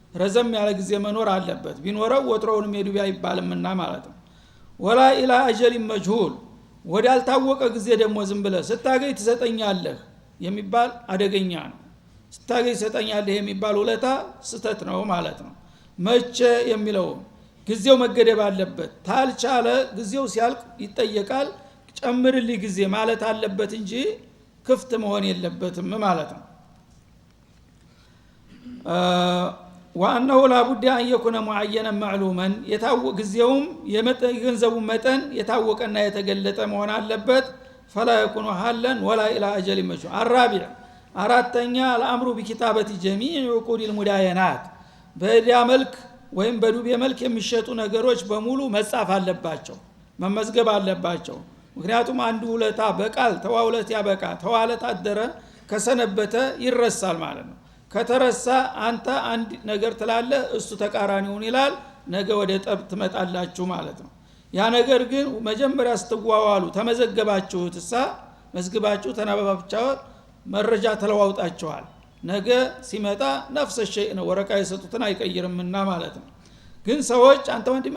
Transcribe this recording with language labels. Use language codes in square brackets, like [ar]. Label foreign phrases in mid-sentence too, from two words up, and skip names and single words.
[am] ረዘም ያለ ጊዜ መኖር አለበት ቢኖረው ወትሮውንም የዱቢያ ይባልምና ማለት ነው [ar] ولا إلى أجل مجهول [am] ወዳልታወቀ ጊዜ ደግሞ ዝም ብለህ ስታገኝ ትሰጠኛለህ የሚባል አደገኛ ነው ስታገኝ ትሰጠኛለህ የሚባል ውለታ ስተት ነው ማለት ነው መቼ የሚለው ጊዜው መገደብ አለበት ታልቻለ ጊዜው ሲያልቅ ይጠየቃል ጨምርልኝ ጊዜ ማለት አለበት እንጂ ክፍት መሆን የለበትም ማለት ነው [ar] وأنه لا بد أن يكون معينا معلوما يتاوق [am] ጊዜውም የገንዘቡ መጠን የታወቀና የተገለጠ መሆን አለበት [ar] فلا يكون حالا ولا إلى أجل مشروع الرابع [am] አራተኛ [ar] الأمر بكتابة جميع عقود المداينات [am] በዲያ መልክ ወይም በዱቤ መልክ የሚሸጡ ነገሮች በሙሉ መጻፍ አለባቸው መመዝገብ አለባቸው ምክንያቱም አንዱ ውለታ በቃል ተዋውለት ያበቃ ተዋለት አደረ ከሰነበተ ይረሳል ማለት ነው ከተረሳ አንተ አንድ ነገር ትላለህ እሱ ተቃራኒውን ይላል ነገ ወደ ጠብ ትመጣላችሁ ማለት ነው ያ ነገር ግን መጀመሪያ ስትዋዋሉ ተመዘገባችሁትሳ መዝግባችሁ ተናበባችሁ መረጃ ተለዋውጣችኋል ነገ ሲመጣ ነፍስ ሸይ ነው ወረቃ የሰጡትን አይቀይርምና ማለት ነው ግን ሰዎች አንተ ወንድም